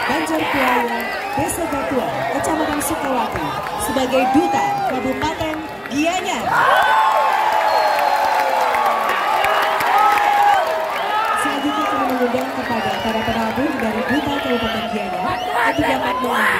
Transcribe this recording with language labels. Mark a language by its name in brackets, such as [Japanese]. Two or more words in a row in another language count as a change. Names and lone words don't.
[Indonesian] Banjarbuaya, Desa Batuan, Kecamatan Sukawati sebagai Duta Kabupaten Gianyar. Selanjutnya kami mengundang kepada para penabuh dari Duta Kabupaten Gianyar untuk dapat mengambil.